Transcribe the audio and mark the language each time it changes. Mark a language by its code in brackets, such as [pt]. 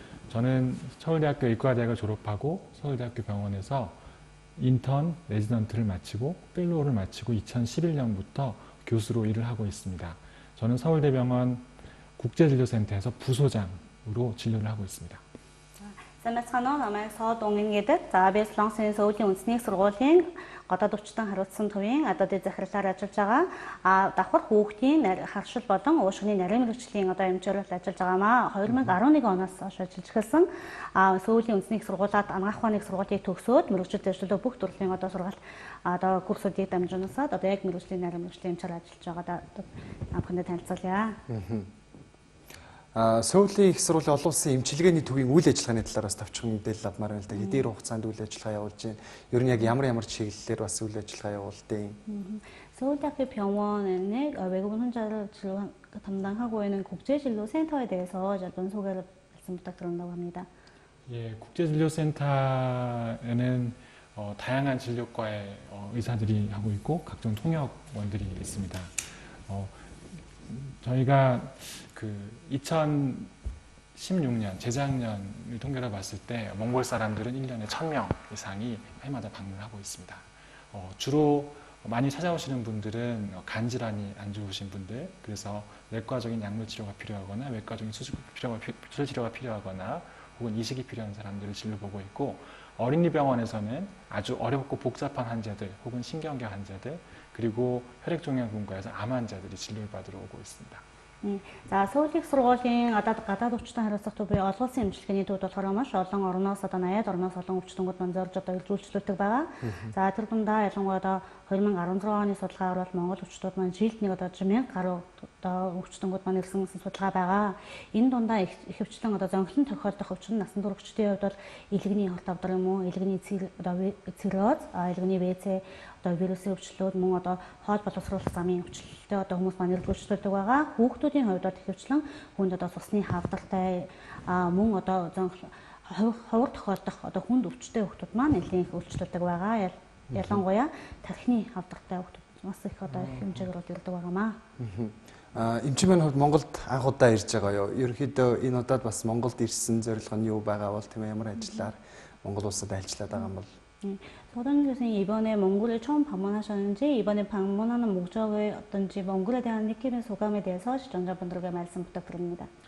[ko] 저는 서울대학교 의과대학을 졸업하고 서울대학교 병원에서 인턴, 레지던트를 마치고 펠로우를 마치고 2011년부터 교수로 일을 하고 있습니다. 저는 서울대병원 국제진료센터에서 부소장으로 진료를 하고 있습니다. [mn] Санацханаа намайг Сод Унгийн гэдэг. За би Солонгосын Сөүлийн үндэсний сургуулийн гадаад өвчтөн хариуцсан төвийн дэд захирлаар ажиллаж байгаа. Давхар хүүхдийн харшил болон уушгины нарийн мэрэгчлийн эмчээр ажиллаж байгаамаа. 2011 оноос хойш ажиллаж эхэлсэн. Сөүлийн үндэсний сургуулиуд анагаах ухааны сургуулийг төгсөөд мэрэгчд ажилладаг бүх төрлийн сургалт курсуудыг дамжуулсаад яг мэрэгчлийн нарийн мэрэгчлийн эмчээр ажиллаж байгаа бүхэндээ танилцуулъя. Сөүлийн их сургуулийн олон улсын эмчилгээний төвийн үйл ажиллагааны талаар бас товчхон мэдээлэл авмаар байна л да. Хэдийн хугацаанд үйл ажиллагаа явуулж байна. Ер нь яг ямар чиглэлээр бас үйл ажиллагаа явуулдаг. [ko] 서울대학교 병원에 외국인 환자를 진료 담당하고 있는 국제진료센터에 대해서 짧은 소개를 말씀 부탁드린다고 합니다. 예, 국제진료센터에는 다양한 진료과의 의사들이 하고 있고 각종 통역원들이 있습니다. 저희가 2016년, 재작년을 통계로 봤을 때 몽골 사람들은 1년에 1000명 이상이 해마다 방문을 하고 있습니다. 주로 많이 찾아오시는 분들은 간질환이 안 좋으신 분들, 그래서 내과적인 약물 치료가 필요하거나 외과적인 수술 치료가 필요하거나 혹은 이식이 필요한 사람들을 진료보고 있고, 어린이 병원에서는 아주 어렵고 복잡한 환자들 혹은 신경계 환자들, 그리고 혈액종양분과에서 암 환자들이 진료를 받으러 오고 있습니다. [mn] За Сөүлийн сургуулийн гадаад өвчтөн хариуцах төвийн олон улсын эмчилгээний төвд болохоор маш олон орноос 80 орноос олон өвчтөнгүүд маань зорж илрүүлжлүүлдэг байгаа. За тэр дундаа ялангуяа 2016 оны судалгаагаар бол Монгол өвчтүүд маань жилд нэг 1000 гаруй өвчтөнгүүд маань ирсэн судалгаа байгаа. Энэ дундаа ихэвчлэн зөнхлөн тохиолдох өвчин насан туршидчдын хувьд бол илгэний хорт авдар юм уу, илгэний цирроз, илгэний ВЦ вирусын өвчлөлүүд мөн хоол боловсруулах замын өвчлөлтөд хүмүүс маань илрүүлжлүүлдэг байгаа. Хүүхдүүдийн хувьд ихэвчлэн хүнд цусны хавдартай мөн ховор тохиолдох хүнд өвчтэй хүүхдүүд маань нэлийн их үйлчлүүлдэг байгаа. Ялангуяа тархины хавдартай хүүхдүүд бас их хэмжээгээр ирдэг байгаамаа. Эмчийн маань хувьд Монголд анх удаа ирж байгаа юу? Ерөнхийдөө энэ удаад бас Монголд ирсэн зорилго нь юу байгаа бол тийм ямар ажиллаар Монгол улсад ажиллаад байгаа юм бол? [ko] 서동 교수님 이번에 몽골에 처음 방문하셨는지, 이번에 방문하는 목적이 어떤지, 몽골에 대한 느끼는 소감에 대해서 시청자분들에게 말씀 부탁드립니다.